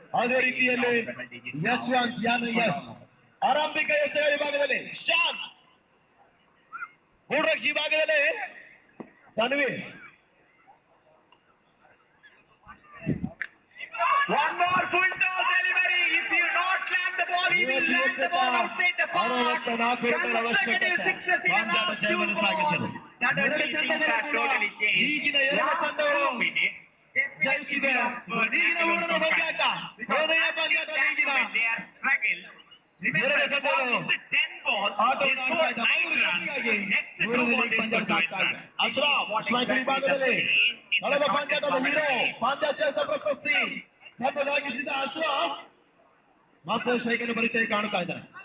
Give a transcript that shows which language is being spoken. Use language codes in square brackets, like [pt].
[kn] ಅದೇ ರೀತಿಯಲ್ಲಿ ಯಶವಂತ್ ಯಶ್ ಆರಂಭಿಕ ಎಸೆಗಳ ವಿಭಾಗದಲ್ಲಿ ಶಾನ್ ಮೂರಕ್ಷಿ ವಿಭಾಗದಲ್ಲಿ Tanveer. [en] One more full toss delivery. If you not land the ball, he will land the ball outside the park. Consecutive sixes in the last 2 balls. That has been totally changed. [kn] ಈಗಿನ ಎರಡು ತಂಡಗಳು ಜಯಿಸಿದೆ. ಈಗಿನ ಮೂರನೇ ಪಂದ್ಯಾಟ ಕೊನೆಯ ಪಂದ್ಯಾಟ ಈಗಿನ ಎರಡು ತಂಡಗಳು ಆಟವನ್ನು ಆಡ್ತಾ ಇದ್ದಾರೆ. [en] good to it. [kn] Ashraf strike ವಿಭಾಗದಲ್ಲಿ ಕಳೆದ ಪಂದ್ಯದ ಹೀರೋ ಪಾಂಚಾತ್ಯ ಪ್ರಶಸ್ತಿ ತನ್ನದಾಗಿಸಿದ ಅಶ್ರಫ್ ಮತ್ತೆ ಸ್ಟ್ರೈಕನ್ನು ಪರಿಚಯ ಕಾಣ್ತಾ ಇದ್ದಾರೆ.